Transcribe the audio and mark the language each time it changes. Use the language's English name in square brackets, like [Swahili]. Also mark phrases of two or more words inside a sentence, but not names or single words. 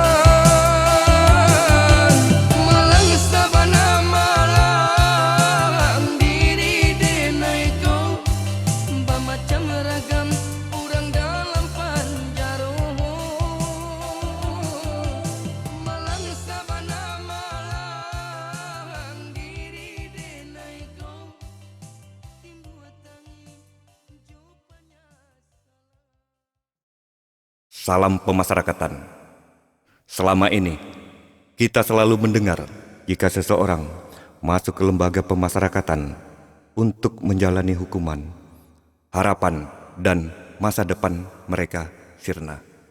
[Minangkabau] Malang sabana malang diri denaiku macam ragam urang dalam panjaro malang sabana malang diri denaiku timbuat tangi jawabannya [Indonesian] Salam pemasyarakatan. Selama ini, kita selalu mendengar jika seseorang masuk ke lembaga pemasyarakatan untuk menjalani hukuman, harapan dan masa depan mereka sirna.